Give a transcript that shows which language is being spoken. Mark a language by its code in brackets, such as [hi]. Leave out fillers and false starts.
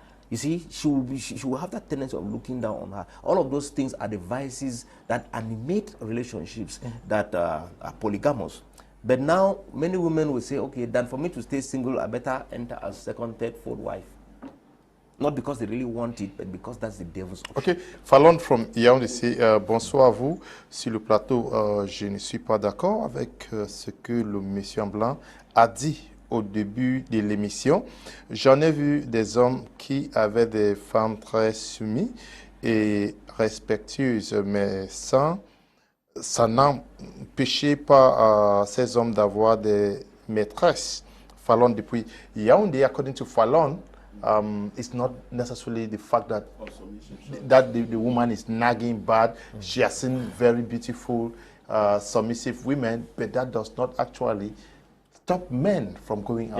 [en] You see, she will have that tendency of looking down on her. All of those things are the vices that animate relationships that are polygamous. But now, many women will say, okay, then for me to stay single, I better enter as second, third, fourth wife. Not because they really want it, but because that's the devil's option. [fr] Ok, Fallon from Ewane ici. Bonsoir à vous. Sur le plateau, je ne suis pas d'accord avec ce que le monsieur en blanc a dit au début de l'émission. J'en ai vu des hommes qui avaient des femmes très soumises et respectueuses, mais ça n'empêchait pas ces hommes d'avoir des maîtresses. [en] Fallon [fr] depuis [en] Yaoundé, according to Fallon, it's not necessarily the fact that the woman is nagging bad. She has seen very beautiful, submissive women, but that does not actually stop men from going out.